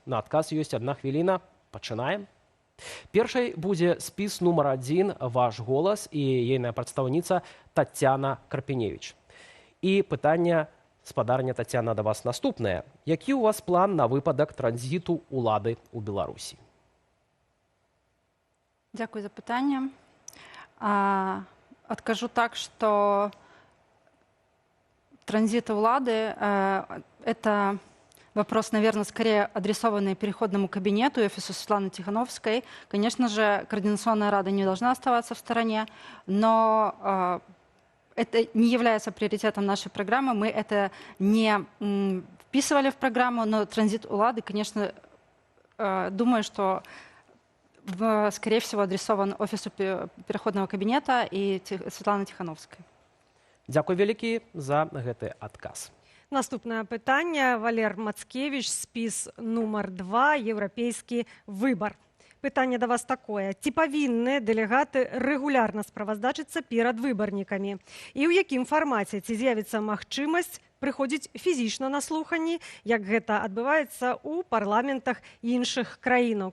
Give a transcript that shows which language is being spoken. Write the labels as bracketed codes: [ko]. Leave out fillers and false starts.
[be] На адказ ёсць 1 хвіліна. Пачынаем. Першай будзе спіс нумар 1 «Ваш голас» і ейная прадстаўніца Таццяна Карпіневіч. І пытанне спадарня Таццяна да вас наступнае. Які ў вас план на выпадак транзіту улады ў Беларусі? Дзякуй за пытанне. Адкажу так, што транзит улады [ru] это вопрос, наверное, скорее адресованный переходному кабинету и офису Светланы Тихановской. Конечно же, Координационная рада не должна оставаться в стороне, но это не является приоритетом нашей программы. Мы это не вписывали в программу, но транзит улады, конечно, думаю, что скорее всего, адресован офису переходного кабинета и Светланы Тихановской. [be] Дзякуй вялікі за гэты адказ. Наступнае пытанне. Валер Мацкевич, спіс нумар 2, еўрапейскі выбар. Пытанне да вас такое. Ці павінны дэлегаты рэгулярна справаздачыцца перад выбарнікамі? І ў якім фармаце? Ці з'явіцца магчымасць прыходзіць фізічна на слуханні, як гэта адбываецца ў парламентах іншых краінаў?